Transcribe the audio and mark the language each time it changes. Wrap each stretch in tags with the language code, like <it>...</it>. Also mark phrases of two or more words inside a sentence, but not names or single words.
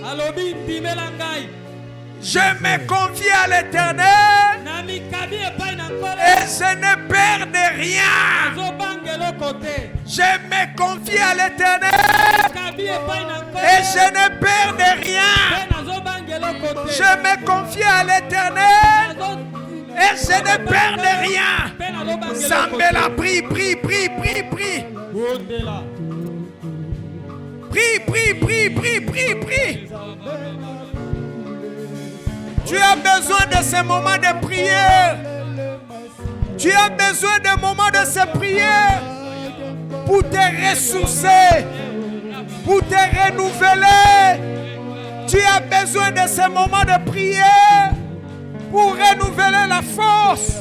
<fr>Je me confie à l'Éternel et je ne perds de rien. Je me confie à l'Éternel et je ne perds de rien. Je me confie à l'Éternel et je ne perds de rien. Zambela, prie, prie, prie, prie, prie. Prie, prie, prie, prie, prie, prie. Tu as besoin de ces moments de prière. Tu as besoin de moments de ces prières pour te ressourcer, pour te renouveler. Tu as besoin de ces moments de prière pour renouveler la force.</fr>